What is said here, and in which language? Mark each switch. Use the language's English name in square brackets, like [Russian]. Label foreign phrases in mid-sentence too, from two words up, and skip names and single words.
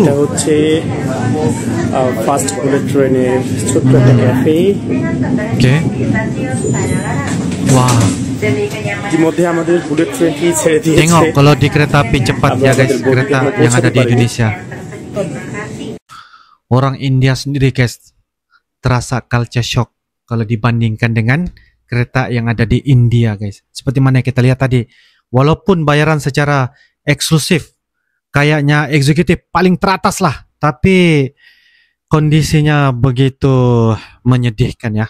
[Bangla] এটা হচ্ছে ফার্স্ট বুলেট ট্রেনের ছোট্ট একটা ক্যাফে। [Malay] Oke. Wah. [Bangla] ইতিমধ্যে আমাদের বুলেট ট্রেনটি ছেড়ে দিয়েছে। [Malay] Tengok kalau di kereta api cepat ya guys, kereta yang ada di Indonesia. Orang India sendiri guys terasa [English] culture shock [Malay] kalau dibandingkan dengan kereta yang ada di India guys. Seperti mana kita lihat tadi, walaupun bayaran secara eksklusif kayaknya eksekutif paling teratas lah, tapi kondisinya begitu menyedihkan ya.